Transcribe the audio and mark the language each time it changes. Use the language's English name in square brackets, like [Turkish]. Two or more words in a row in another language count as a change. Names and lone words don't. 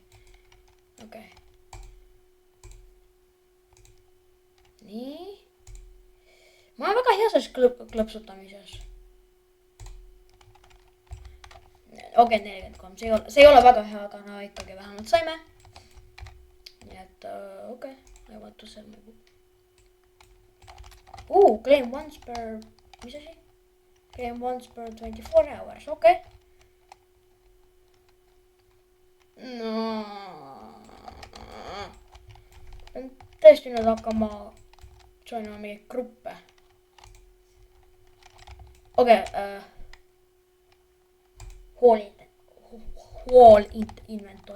[Estonian] Okei. Nii. Ma olen väga hea selles klõpsutamises. Okei, 43. See ei ole väga hea, aga no ikkagi vähemalt saime. Nii et okei. [English] I want to sell my book. Claim once per... [Estonian] Mis asi? [English] Claim once per 24 hours. [Estonian] Okei. No. Tõesti nüüd hakkama joinima mingeid gruppe. [English] Okei. Wall inventory.